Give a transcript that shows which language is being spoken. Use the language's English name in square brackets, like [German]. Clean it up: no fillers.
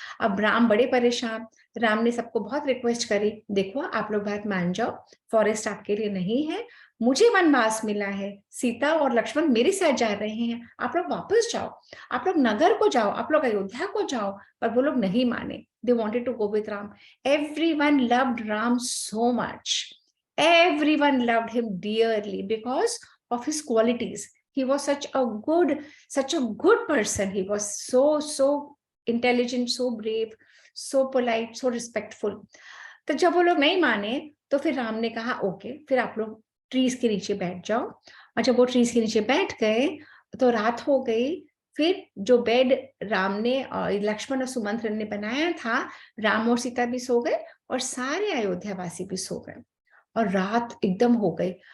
[Hindi] अब राम बड़े परेशान। राम ने सबको बहुत रिक्वेस्ट करी, देखो आप लोग बात मान जाओ, फॉरेस्ट आपके लिए नहीं है, मुझे वनवास मिला है, सीता और लक्ष्मण मेरे साथ जा रहे हैं, आप लोग वापस जाओ, आप लोग नगर को जाओ, आप लोग अयोध्या को जाओ। पर वो लोग नहीं माने, [English] They wanted to go with Ram. Everyone loved Ram so much, everyone loved him dearly because of his qualities. He was such a good person. He was so intelligent, so brave, so polite, so respectful. [Hindi] तो जब वो लोग नहीं माने तो फिर राम ने कहा ओके, फिर आप लोग ट्रीज के नीचे बैठ जाओ। और जब वो ट्रीज के नीचे बैठ गए तो रात हो गई। फिर जो बेड राम ने और लक्ष्मण और सुमंत्र ने बनाया था, राम और सीता भी सो गए और सारे अयोध्यावासी भी सो गए और रात एकदम हो गई।